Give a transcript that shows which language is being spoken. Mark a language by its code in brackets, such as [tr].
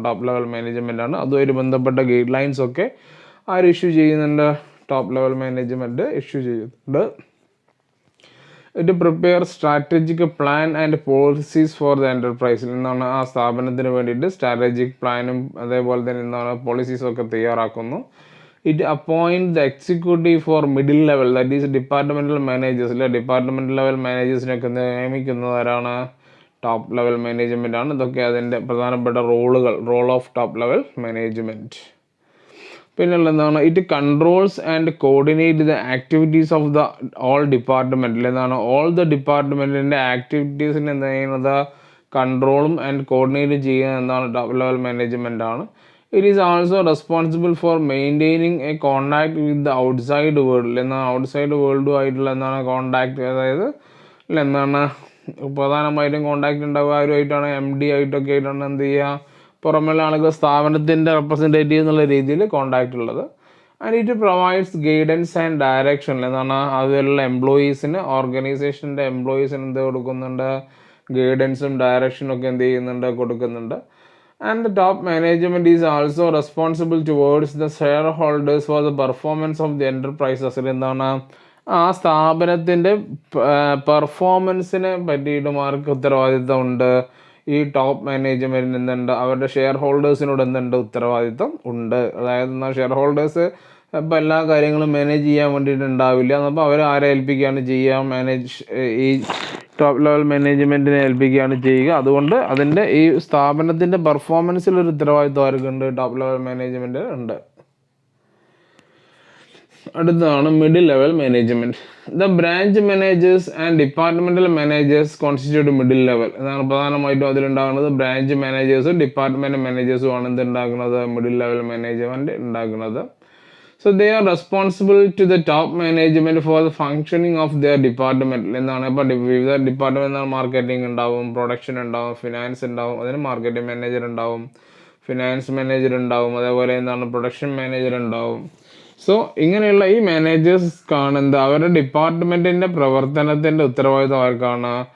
[ml] Top level management ആണ്. അതുമായിട്ട് ബന്ധപ്പെട്ട ഗൈഡ് ലൈൻസ് ഒക്കെ ആര് ഇഷ്യൂ ചെയ്യുന്നുണ്ട്? ടോപ്പ് ലെവൽ മാനേജ്മെൻറ്റ് ഇഷ്യൂ ചെയ്യുന്നുണ്ട്. [en] It prepare strategic plan and policies for the എൻ്റർപ്രൈസിൽ. [ml] എന്താണ് ആ സ്ഥാപനത്തിന് വേണ്ടിയിട്ട് സ്ട്രാറ്റജിക് പ്ലാനും അതേപോലെ തന്നെ എന്താണ് പോളിസീസൊക്കെ തയ്യാറാക്കുന്നു. [en] It appoint the executive for middle level, that is departmental managers. [ml] Department level മാനേജേഴ്സിനൊക്കെ നിയമിക്കുന്നത് ആരാണ്? ടോപ്പ് ലെവൽ മാനേജ്മെൻ്റ് ആണ്. ഇതൊക്കെ അതിൻ്റെ പ്രധാനപ്പെട്ട role of top level management. പിന്നെയുള്ള എന്താണ്? [en] It controls and coordinate the activities of the all ഡിപ്പാർട്ട്മെൻറ്റിൽ. [ml] എന്താണ് ഓൾ ദ ഡിപ്പാർട്ട്മെൻറ്റിൻ്റെ ആക്ടിവിറ്റീസിന് എന്ത് ചെയ്യുന്നത്? കൺട്രോളും ആൻഡ് കോർഡിനേറ്റ് ചെയ്യുന്നത് എന്താണ്? ടോപ്പ് ലെവൽ മാനേജ്മെൻ്റ് ആണ്. [en] It is also responsible for maintaining a contact with the outside world. [ml] എന്നാൽ ഔട്ട്സൈഡ് വേൾഡുമായിട്ടുള്ള എന്താണ് കോണ്ടാക്ട്, അതായത് എന്താണ് പ്രധാനമായിട്ടും കോണ്ടാക്ട് ഉണ്ടാവുക ആരുമായിട്ടാണ്? MD ആയിട്ടൊക്കെ ആയിട്ടാണ് എന്ത് ചെയ്യുക? പുറമെയുള്ള ആളുകൾ സ്ഥാപനത്തിൻ്റെ റെപ്രസെൻറ്റേറ്റീവ് എന്നുള്ള രീതിയിൽ കോണ്ടാക്ട് ഉള്ളത്. [en] And it provides guidance and direction. [ml] എന്താണ് അതിലുള്ള എംപ്ലോയീസിന്, ഓർഗനൈസേഷൻ്റെ എംപ്ലോയീസിന് എന്ത് കൊടുക്കുന്നുണ്ട്? ഗൈഡൻസും ഡയറക്ഷനും ഒക്കെ എന്ത് ചെയ്യുന്നുണ്ട്? കൊടുക്കുന്നുണ്ട്. [en] And the top management is also responsible towards the shareholders for the performance of the enterprises. [ml] എന്താണ് ആ സ്ഥാപനത്തിൻ്റെ പെർഫോമൻസിനെ പറ്റിയിട്ടും ആർക്ക് ഉത്തരവാദിത്തം ഉണ്ട്? ഈ ടോപ്പ് മാനേജ്മെൻറ്റിന് എന്തുണ്ട്? അവരുടെ ഷെയർ ഹോൾഡേഴ്സിനോട് എന്തുണ്ട്? ഉത്തരവാദിത്തം ഉണ്ട്. അതായത് എന്നാൽ ഷെയർ ഹോൾഡേഴ്സ് ഇപ്പോൾ എല്ലാ കാര്യങ്ങളും മാനേജ് ചെയ്യാൻ വേണ്ടിയിട്ടുണ്ടാവില്ല. അപ്പോൾ അവർ ആരെ ഏൽപ്പിക്കുകയാണ് ചെയ്യുക? ഈ ടോപ്പ് ലെവൽ മാനേജ്മെൻറ്റിനെ ഏൽപ്പിക്കുകയാണ് ചെയ്യുക. അതുകൊണ്ട് അതിൻ്റെ ഈ സ്ഥാപനത്തിൻ്റെ പെർഫോമൻസിലൊരു ഉത്തരവാദിത്വം ആർക്കുണ്ട്? ടോപ്പ് ലെവൽ മാനേജ്മെൻറ്റ് ഉണ്ട്. അടുത്തതാണ് middle level management. [en] The branch managers and departmental managers constitute middle level. [ml] എന്നാണ് പ്രധാനമായിട്ടും അതിലുണ്ടാകുന്നത് ബ്രാഞ്ച് മാനേജേഴ്സും ഡിപ്പാർട്ട്മെൻറ്റ് മാനേജേഴ്സും ആണ് എന്തുണ്ടാക്കുന്നത്? മിഡിൽ ലെവൽ മാനേജ്മെൻറ്റ് ഉണ്ടാക്കുന്നത്. So they are responsible to the top management for the functioning of their department. എന്താണ് ഇപ്പോൾ വിവിധ department marketing ഉണ്ടാവും, production ഉണ്ടാവും, finance ഉണ്ടാവും, അതിന് മാർക്കറ്റിംഗ് മാനേജർ ഉണ്ടാവും, ഫിനാൻസ് മാനേജർ ഉണ്ടാവും, അതേപോലെ എന്താണ് പ്രൊഡക്ഷൻ മാനേജർ ഉണ്ടാവും. സോ ഇങ്ങനെയുള്ള ഈ മാനേജേഴ്സ് കാണുന്നത് അവരുടെ ഡിപ്പാർട്ട്മെൻറ്റിൻ്റെ പ്രവർത്തനത്തിൻ്റെ ഉത്തരവാദിത്വം ആർക്കാണ്?